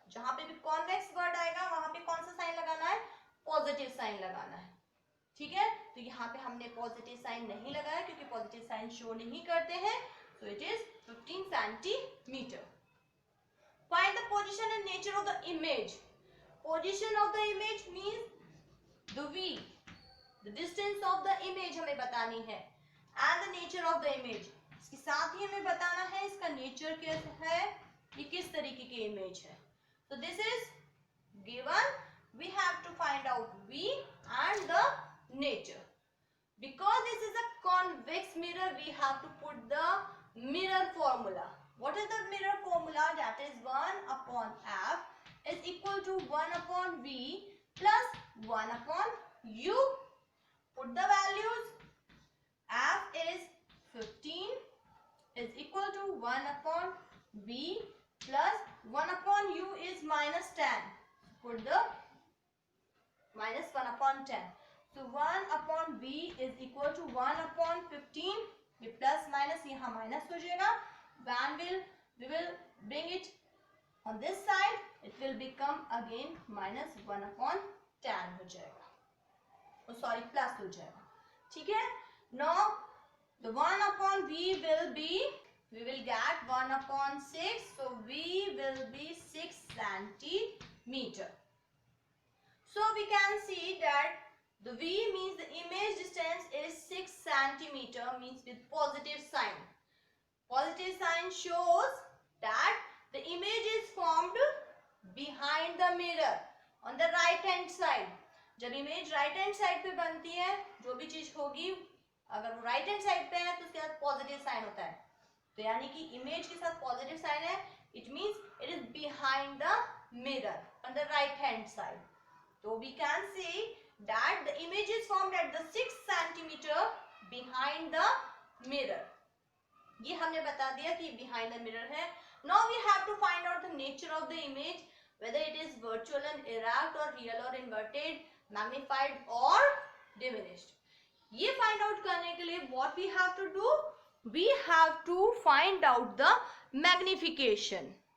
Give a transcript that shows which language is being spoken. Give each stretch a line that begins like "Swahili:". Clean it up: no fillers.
Hindi: जहां पे भी कॉन्वेक्स वर्ड आएगा वहां पे कौन सा साइन लगाना है? पॉजिटिव साइन लगाना है. ठीक है, तो यहाँ पे हमने पॉजिटिव साइन नहीं लगाया क्योंकि पॉजिटिव साइन शो नहीं करते हैं.
English: So it is 15 centimetre. Find the position and nature of the image. Position of the image means the V. The distance of the image
Hindi: हमें बतानी है.
English: And the nature of the image.
Hindi: इसके साथ ही हमें बताना है इसका नेचर कैसा है, ये किस तरीके की इमेज है.
English: So this is given. We have to find out V and the nature. Because this is a convex mirror, we have to put the mirror formula. What is the mirror formula? That is 1 upon F is equal to 1 upon V plus 1 upon U. Put the values. F is 15 is equal to 1 upon V plus 1 upon U is minus 10. Put the minus 1 upon 10. So 1 upon V is equal to 1 upon 15.
Hindi: ये plus minus यहाँ minus हो जाएगा.
English: When we will bring it on this side, it will become again minus 1 upon 10
Hindi: हो जाएगा.
English: Oh sorry, plus
Hindi: हो जाएगा. ठीक है.
English: Now the 1 upon V will be, we will get 1 upon 6. So V will be 6 centimeter. So we can see that the V means the image distance is 6 centimeter, means with positive sign. Positive sign shows that the image is formed behind the mirror on the right hand side.
Hindi: जब image right hand side पे बनती है, जो भी चीज होगी अगर वो राइट हैंड साइड पे है तो उसके साथ पॉजिटिव साइन होता है. तो यानी कि इमेज के साथ पॉजिटिव साइन है,
English: It means it is behind the mirror on the right hand side. So we can see that the image is formed at the 6 centimetre behind the mirror.
Hindi: ये हमने बता दिया कि
English: behind the mirror
Hindi: है.
English: Now we have to find out the nature of the image, whether it is virtual and erect or real or inverted, magnified or diminished. ये find out
Hindi: करने के लिए
English: what we have to do? We have to find out the magnification.